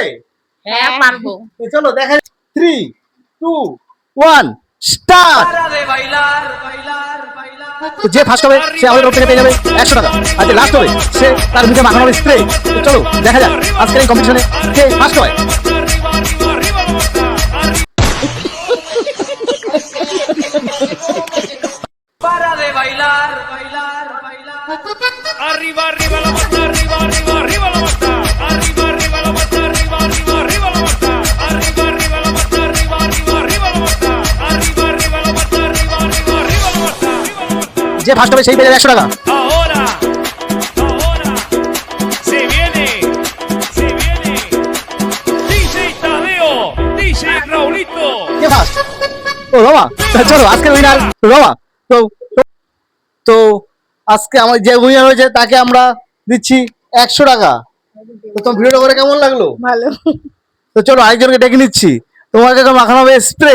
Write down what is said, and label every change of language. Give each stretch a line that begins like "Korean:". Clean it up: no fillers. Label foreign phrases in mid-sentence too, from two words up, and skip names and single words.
Bangla: হ্যাঁ পারবো। তো চলো দেখা যাক। 3, 2, 1 স্টার্ট। যে ফার্স্ট হবে সে আমাদের তরফ থেকে পেয়ে যাবে 100 টাকা। আর যে লাস্ট হবে সে তার মুখে মাখানো হবে স্প্রে। তো চলো দেখা যাক আজকের এই কম্পিটিশনে কে ফার্স্ট হয়।
Spanish: Para de bailar, bailar, bailar. Arriba, arriba la mata, arriba, arriba, arriba la mata. Arriba, arriba la mata, arriba, arriba, arriba la mata. Arriba, arriba la mata, arriba, arriba, arriba la mata. Arriba, arriba la mata, arriba, arriba, arriba la mata.
Bangla: যে ফার্স্ট হবে সেই পেয়ে যাবে 100 টাকা।
Spanish: Ahora, ahora, se viene, se viene. DJ Tadeo, DJ Raulito.
Bangla: কে ফার্স্ট? ও বাবা। চলো আজকের উইনার বাবা। তো তো আজকে আমার যে উইনার হয়েছে তাকে আমরা দিচ্ছি 100 টাকা। তো তোমার ভিডিওটা করে কেমন লাগলো? ভালো। তো চলো আরেকজনকে ডেকে নিচ্ছি। তোমাকে এখন মাখানো হবে স্প্রে।